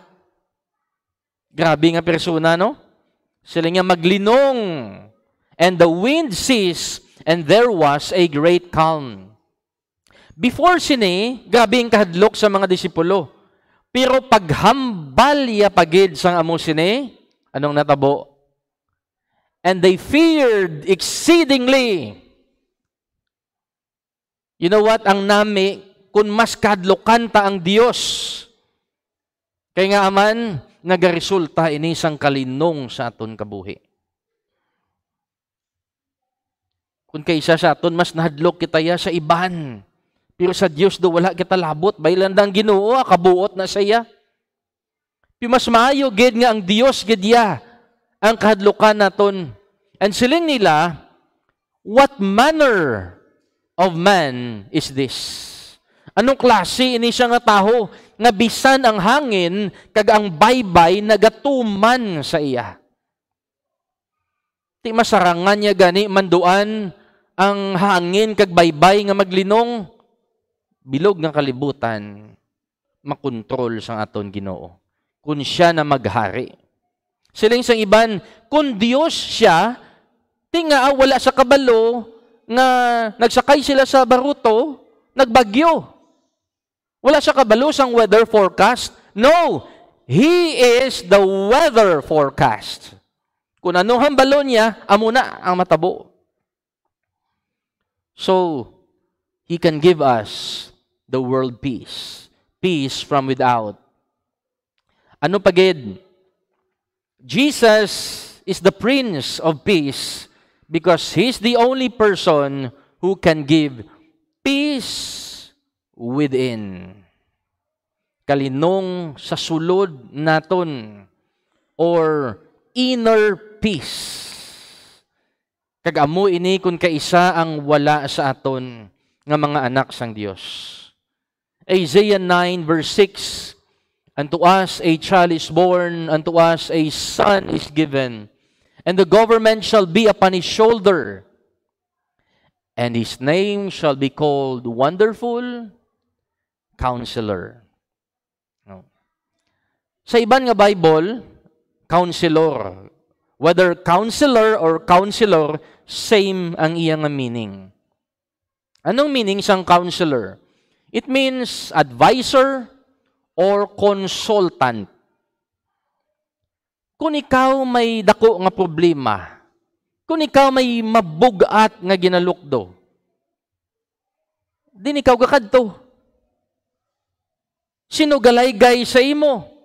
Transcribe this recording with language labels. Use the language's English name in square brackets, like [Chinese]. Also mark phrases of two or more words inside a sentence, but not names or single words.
[Hiligaynon] Grabe nga persona, no? Siling niya maglinong. [English] And the wind ceased, and there was a great calm. [Hiligaynon] Before sini, grabe ang kahadlok sa mga disipulo. Pero paghambal ya pagid sang amo sini, anong natabo? [English] And they feared exceedingly. You know what? [Hiligaynon] Ang nami, kung mas kadlokan ta ang Dios, kaya nga aman, nagaresulta ini sang kalinong sa aton kabuhi. Kung kaysa sa aton, mas nahadlok kita ya sa iban. Pero sa Diyos do wala kita labot, baylandang Ginoo, kabuot na saya. Pero mas maayo gid nga ang Dios gid ya ang kahadlukan naton. And siling nila, [English] what manner of man is this? [Hiligaynon] Anong klase ini siya nga taho? nga bisan ang hangin kag ang baybay nagatuman sa iya. Ti masarangan niya gani manduan ang hangin kag baybay nga maglinong, bilog nga kalibutan makontrol sang aton Ginoo kun siya na maghari. Siling sang iban, kung Dios siya, tinga wala sa kabalo nga nagsakay sila sa baruto, nagbagyo. Wala sa kabalo sang [English] weather forecast. No, He is the weather forecast. [Hiligaynon] Kung ano hambalo niya, amo na ang matabo. [English] So, He can give us the world peace. Peace from without. [Hiligaynon] Ano pagid? [English] Jesus is the Prince of Peace because He's the only person who can give peace within. [Hiligaynon] Kalinong sa sulod naton or [English] inner peace. [Hiligaynon] Kag-amo ini kung kaisa ang wala sa aton nga mga anak sang Dios. [English] Isaiah 9 verse 6, unto us a child is born, unto us a son is given, and the government shall be upon his shoulder, and his name shall be called Wonderful Counselor. [Hiligaynon] No. Sa iban nga Bible, counselor. [English] Whether counselor or counselor, same [Hiligaynon] ang iyang [English] meaning. [Hiligaynon] Anong meaning sang counselor? [English] It means advisor or consultant. [Hiligaynon] Kung ikaw may dako nga problema, kung ikaw may mabugat nga ginalukdo, din ikaw kakadto. Sino galaygay sa imo?